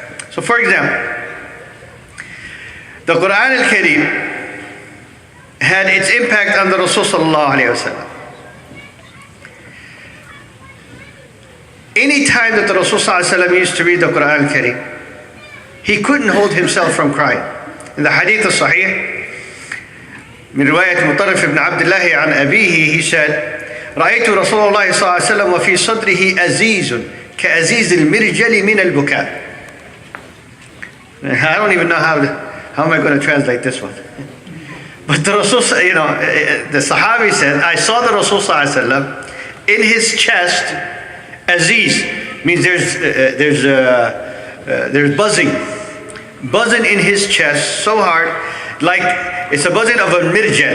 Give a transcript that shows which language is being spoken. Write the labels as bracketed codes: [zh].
[en] So for example, the Qur'an al-Kareem had its impact on the Rasul sallallahu alayhi wa sallam. Any time that the Rasul sallallahu alayhi wa sallam used to read the Qur'an al-Kareem, he couldn't hold himself from crying. In the hadith al-Sahih, [ar] من رواية مطرف بن عبد الله عن أبيه, [en] he said, [ar] رأيت رسول الله صلى الله عليه وسلم وفي صدره أزيز كأزيز المرجل من البكاء. [en] I don't even know how am I going to translate this one. But the Rasul, the Sahabi said, I saw the Rasul sallallahu alaihi wasallam in his chest. Aziz means there's buzzing in his chest so hard, like it's a buzzing of a mirjal.